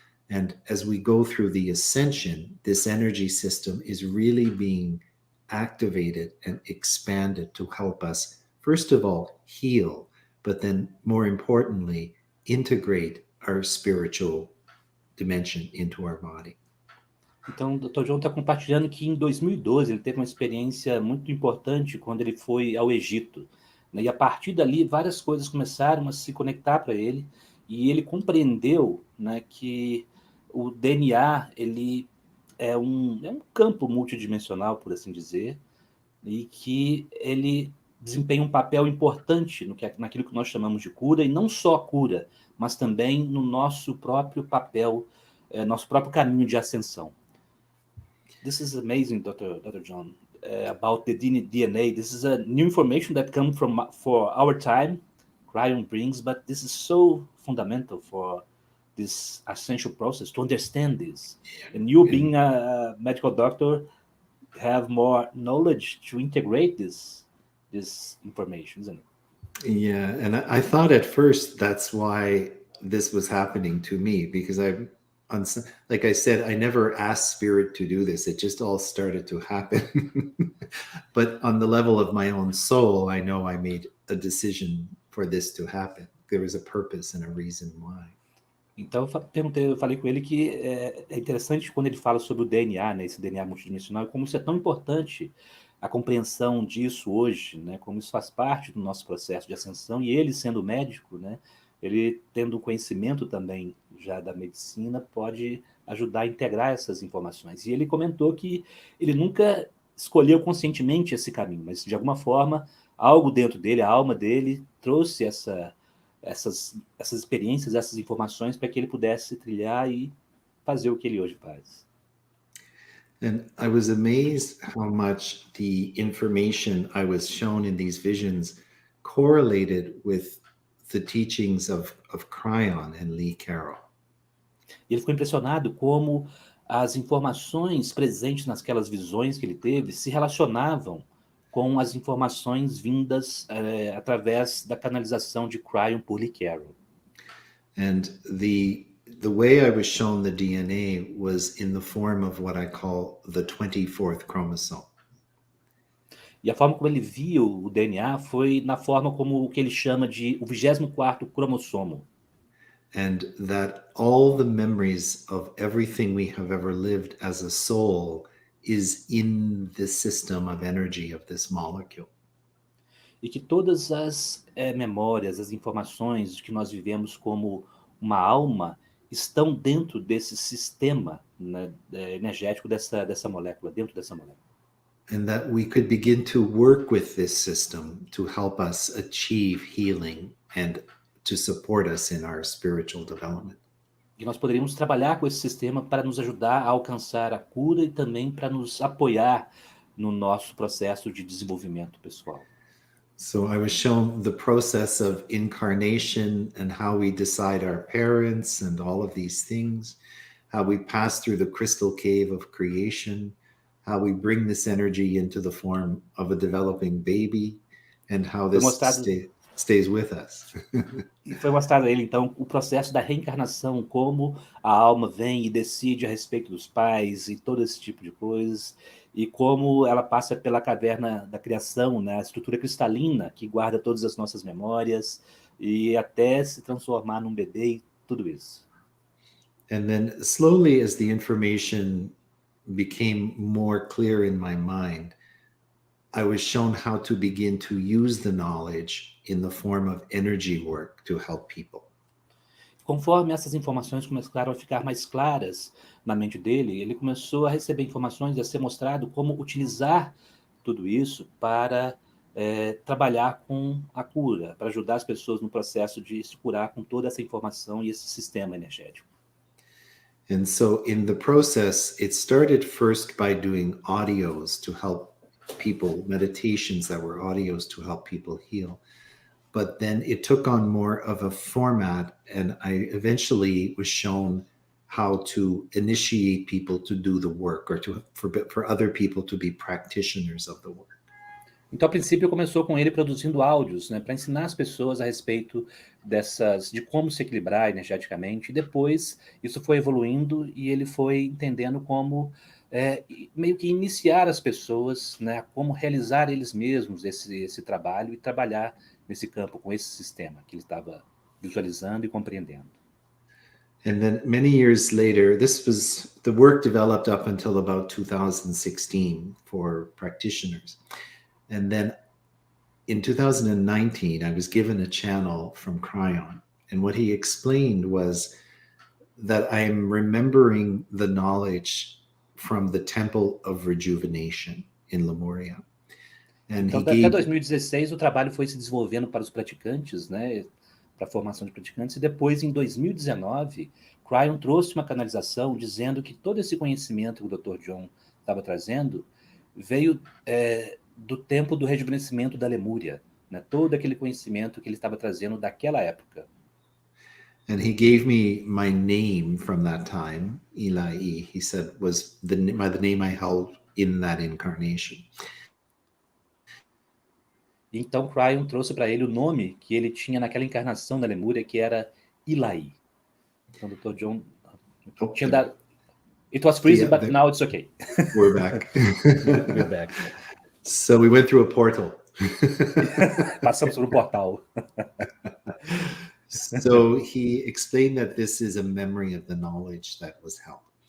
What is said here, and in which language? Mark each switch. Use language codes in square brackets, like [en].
[en] And as we go through the ascension, this energy system is really being activated and expanded to help us, first of all, heal, but then more importantly, integrate our spiritual dimension into our body. [pt] Então, o Dr. John está compartilhando que em 2012 ele teve uma experiência muito importante quando ele foi ao Egito, né? E a partir dali várias coisas começaram a se conectar para ele e ele compreendeu, né, que o DNA ele é um campo multidimensional, por assim dizer, e que ele desempenha um papel importante naquilo que nós chamamos de cura, e não só cura, mas também no nosso próprio papel, nosso próprio caminho de ascensão. [en] This is amazing, Dr. John, about the DNA. This is a new information that comes from for our time, Cryon brings, but this is so fundamental for this essential process to understand this. And you, being a medical doctor, have more knowledge to integrate this information, isn't it? Yeah, and I thought at first that's why this was happening to me, because like I said, I never asked spirit to do this. It just all started to happen. But on the level of my own soul, I know I made a decision for this to happen. There was a purpose and a reason why. [pt] Então eu falei com ele que é interessante quando ele fala sobre o DNA, né, esse DNA multidimensional, como isso é tão importante, a compreensão disso hoje, né, como isso faz parte do nosso processo de ascensão, e ele sendo médico, né, ele tendo conhecimento também já da medicina, pode ajudar a integrar essas informações. E ele comentou que ele nunca escolheu conscientemente esse caminho, mas de alguma forma, algo dentro dele, a alma dele, trouxe essas experiências, essas informações para que ele pudesse trilhar e fazer o que ele hoje faz. [en] And I was amazed how much the information I was shown in these visions correlated with the teachings of Cryon and Lee Carroll. [pt] E ele ficou impressionado como as informações presentes naquelas visões que ele teve se relacionavam com as informações vindas através da canalização de Cryon por Lee Carroll. [en] And the way I was shown the DNA was in the form of what I call the 24th chromosome. [pt] E a forma como ele viu o DNA foi na forma como o que ele chama de o 24º cromossomo. [en] And that all the memories of everything we have ever lived as a soul is in the system of energy of this molecule. [pt] E que todas as memórias, as informações de que nós vivemos como uma alma estão dentro desse sistema, né, energético dessa molécula, dentro dessa molécula. [en] And that we could begin to work with this system to help us achieve healing and to support us in our spiritual development. [pt] E nós poderíamos trabalhar com esse sistema para nos ajudar a alcançar a cura e também para nos apoiar no nosso processo de desenvolvimento pessoal. [en] So I was shown the process of incarnation and how we decide our parents and all of these things, how we pass through the crystal cave of creation, how we bring this energy into the form of a developing baby, and how this stays with us. [pt] E foi mostrado a ele, então, o processo da reencarnação, como a alma vem e decide a respeito dos pais e todo esse tipo de coisas, e como ela passa pela caverna da criação, né, a estrutura cristalina que guarda todas as nossas memórias, e até se transformar num bebê e tudo isso. [en] And then slowly, as the information became more clear in my mind, I was shown how to begin to use the knowledge in the form of energy work to help people. [pt] Conforme essas informações começaram a ficar mais claras na mente dele, ele começou a receber informações e a ser mostrado como utilizar tudo isso para trabalhar com a cura, para ajudar as pessoas no processo de se curar com toda essa informação e esse sistema energético. [en] And so in the process, it started first by doing audios to help people, meditations that were audios to help people heal. But then it took on more of a format, and I eventually was shown how to initiate people to do the work, or for other people to be practitioners of the work. [pt] Então, a princípio, começou com ele produzindo áudios, né, para ensinar as pessoas a respeito de como se equilibrar energeticamente. E depois, isso foi evoluindo e ele foi entendendo como meio que iniciar as pessoas, né, como realizar eles mesmos esse trabalho e trabalhar nesse campo com esse sistema que ele estava visualizando e compreendendo. [en] And then many years later, the work developed up until about 2016 for practitioners. And then in 2019, I was given a channel from Cryon. And what he explained was that I'm remembering the knowledge from the Temple of Rejuvenation in Lemuria. And [pt] então, até 2016, o trabalho foi se desenvolvendo para os praticantes, né, para a formação de praticantes, e depois, em 2019, Cryon trouxe uma canalização dizendo que todo esse conhecimento que o Dr. John estava trazendo veio do tempo do rejuvenescimento da Lemúria, né, todo aquele conhecimento que ele estava trazendo daquela época. [en] And he gave me my name from that time, Eli, he said, was the name I held in that incarnation. [pt] Então, Cryon trouxe para ele o nome que ele tinha naquela encarnação da Lemúria, que era Eli. Então, o Dr. John tinha dado... [en] It was freezing, but now it's okay. We're back. We're back. So we went through a portal. [pt] Passamos por um portal. [en] So he explained that this is a memory of the knowledge that was held.